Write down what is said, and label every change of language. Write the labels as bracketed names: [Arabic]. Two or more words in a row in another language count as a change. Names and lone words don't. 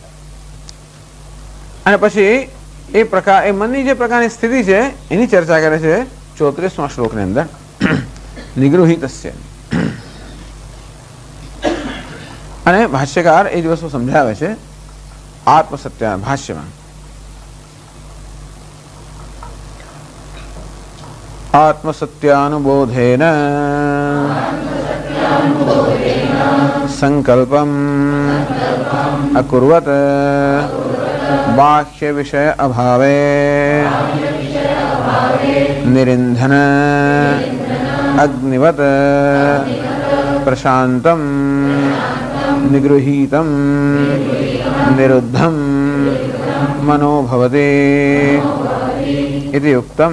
[Gujarati] અને પછી એ પ્રકાર, એ મનની જે પ્રકારની સ્થિતિ છે એની ચર્ચા કરે છે 34મા શ્લોકની અંદર. નિગૃહિતસ્ય. અને ભાષ્યકાર એ જ વસ્તુ સમજાવે છે આત્મસત્ય ભાષ્યમાં. [Sanskrit] आत्मसत्यानुबोधेन संकल्पम् अकुर्वत् बाह्य विषय अभावे निरिंधन अग्निवत् प्रशांतं निगृहीतं निरुद्धं मनो भवति इति उक्तम्।